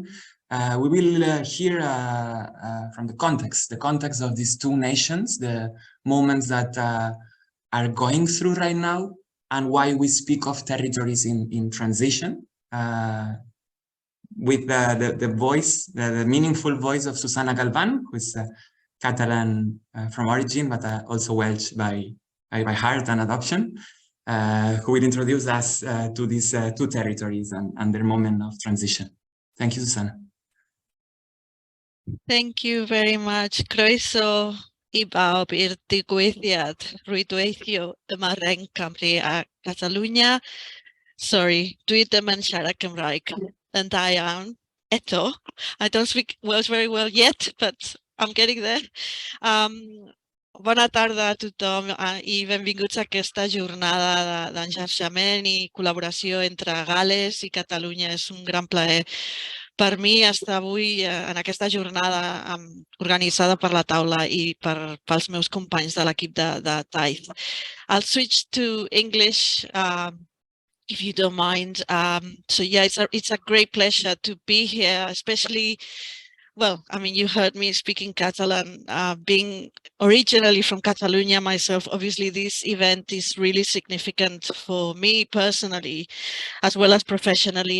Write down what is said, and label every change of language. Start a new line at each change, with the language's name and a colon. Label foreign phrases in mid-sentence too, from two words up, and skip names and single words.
English: We will hear from the context of these two nations, the moments that are going through right now, and why we speak of territories in transition, with the voice, the meaningful voice of Susana Galvan, who is Catalan from origin, but also Welsh by heart and adoption, who will introduce us to these two territories and their moment of transition. Thank you, Susana. Thank you very much.
Welsh: Croeso I bawb i'r digwyddiad rwydweithio yma Ren Cymru a Catalunya. Sorry, dwi ddim yn siarad Cymraeg yn da iawn.
English: Eto, I don't speak Welsh very well yet, but I'm getting there.
Catalan: Bona tarda a tothom i benvinguts a aquesta jornada d'enxarxament i col·laboració entre Gal·les i Catalunya. És un gran plaer per mi estar avui en aquesta jornada organitzada per la Taula i pels meus companys de l'equip de Taith.
English: I'll switch to English if you don't mind. So yeah, it's a great pleasure to be here, especially, well, I mean, you heard me speaking Catalan, being originally from Catalonia myself. Obviously, this event is really significant for me personally, as well as professionally.